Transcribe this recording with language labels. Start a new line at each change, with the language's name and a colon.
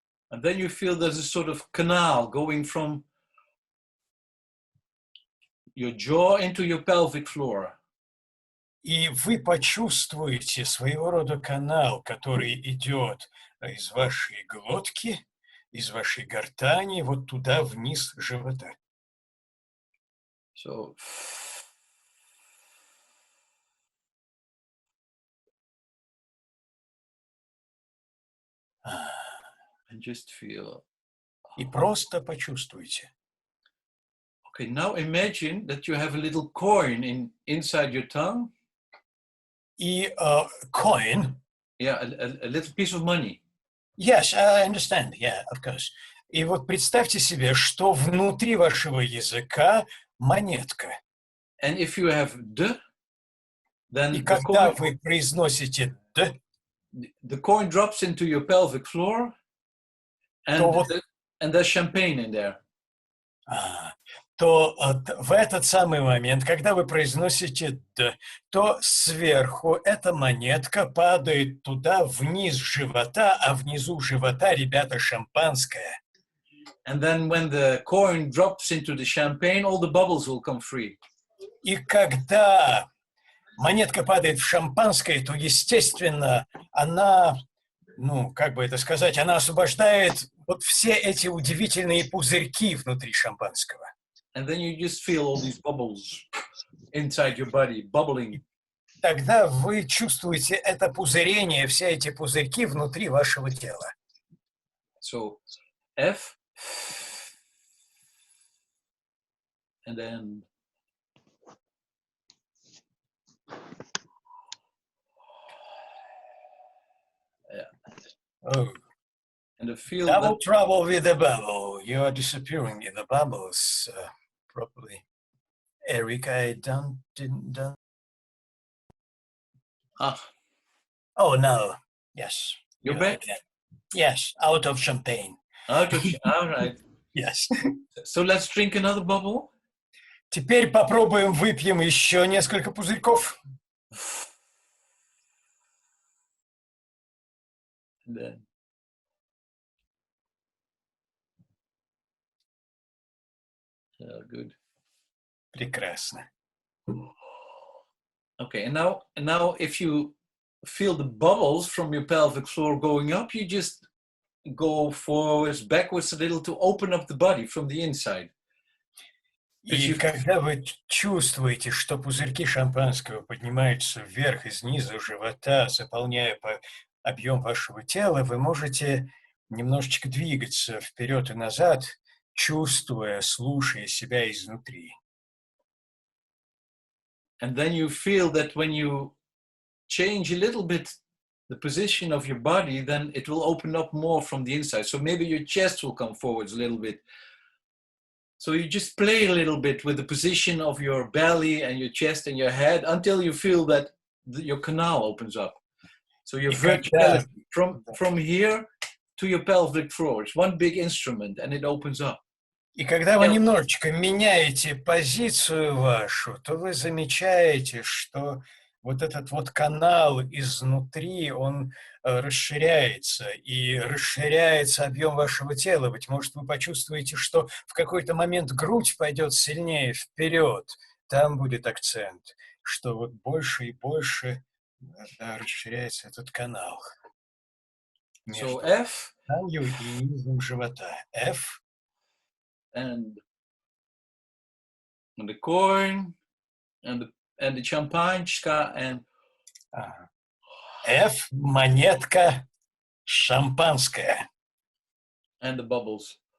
English: and then you feel there's a sort of canal going from your jaw into your pelvic floor.
Russian: И вы почувствуете своего рода канал, который идет из вашей глотки, из вашей гортани, вот туда вниз живота.
English: So, and just feel.
Russian: И просто почувствуйте.
English: Okay, now imagine that you have a little coin inside your tongue.
Russian: И coin.
English: Yeah, a little piece of money. Yes, I understand. Yeah, of course.
Russian: И вот представьте себе, что внутри вашего языка монетка.
English: And if you have D, then
Russian: и когда вы произносите D,
English: the coin drops into your pelvic floor, and there's champagne in there.
Russian: То в этот самый момент, когда вы произносите «д», то сверху эта монетка падает туда, вниз живота, а внизу живота, ребята, шампанское.
English: And then when the coin drops into the champagne, all the bubbles will come free.
Russian: И когда монетка падает в шампанское, то, естественно, она, как бы это сказать, она освобождает вот все эти удивительные пузырьки внутри шампанского.
English: And then you just feel all these bubbles inside your body, bubbling.
Russian: Тогда вы чувствуете это пузырение, все эти пузырьки внутри вашего тела.
English: So, F, and then Oh. And the feel Double trouble with the bubble. You are disappearing in the bubbles properly. Eric, I didn't. Oh, no. Yes. You're back? Yes, out of champagne. All right. Yes. So let's drink another bubble.
Russian: Теперь попробуем выпьем еще несколько пузырьков.
English: Then. Good.
Russian: Прекрасно.
English: Okay, and now if you feel the bubbles from your pelvic floor going up, you just go forwards, backwards a little to open up the body from the inside.
Russian: И когда вы чувствуете, что пузырьки шампанского поднимаются вверх и снизу живота, заполняя объем вашего тела, вы можете немножечко двигаться вперед и назад, чувствуя, слушая себя изнутри.
English: And then you feel that when you change a little bit the position of your body, then it will open up more from the inside. So maybe your chest will come forwards a little bit. So you just play a little bit with the position of your belly and your chest and your head until you feel that your canal opens up. So your verticality from here to your pelvic floor. It's one big instrument and it opens up.
Russian: И когда вы немножечко меняете позицию вашу, то вы замечаете, что вот этот вот канал изнутри, он расширяется, и расширяется объем вашего тела. Быть может, вы почувствуете, что в какой-то момент грудь пойдет сильнее вперед. Там будет акцент, что вот больше и больше расширяется этот канал между талией и низом живота.
English: F. And the coin, and the champagne, and
Russian: F, монетка, шампанское.
English: And the bubbles.